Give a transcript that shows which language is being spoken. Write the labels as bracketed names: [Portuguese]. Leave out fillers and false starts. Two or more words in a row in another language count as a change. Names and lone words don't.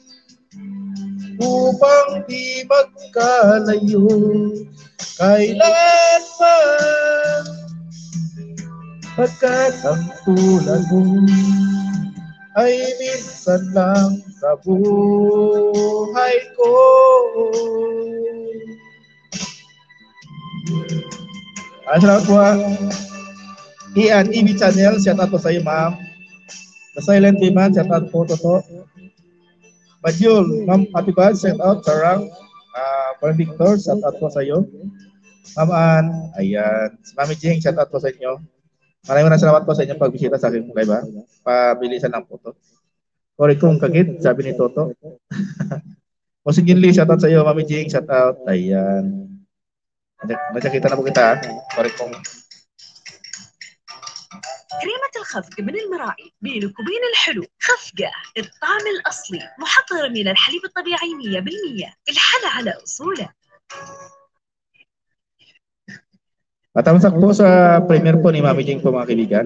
[Filipino] upang di magkalayo kailanman, pagkat ang tulad mo ay minsan lang sa buhay ko. Salamat po. Ian EV Channel, [English] shout out [Filipino] po sa iyo, ma'am. The Silent Biman, [English] shout out [Filipino] po Toto. Bajul, Ma'am Atibad, [English] shout out [Filipino] Sarang. Parang Victor, [English] shout out [Filipino] po sa iyo. Ma'am Ann, ayan. Mami Jing, [English] shout out [Filipino] po sa inyo. Maraming salamat po sa inyong pagbisita sa aking live ha. Pabilisan lang po to. Sorry kung kagit, sabi ni Toto. Musik Ginli, [English] shout out [Filipino] sa iyo. Mami Jing, [English] shout out. [Filipino] Ayan. Nakita na po kita. Sorry kung [Arabic] كريمة الخفق من المراعي بينك وبين الحلو خفقة الطعم الأصلي محضرة من الحليب الطبيعي 100% الحلا على أصوله. [Filipino] Matamsak po sa premiere po ni Mami Jing po mga kaibigan.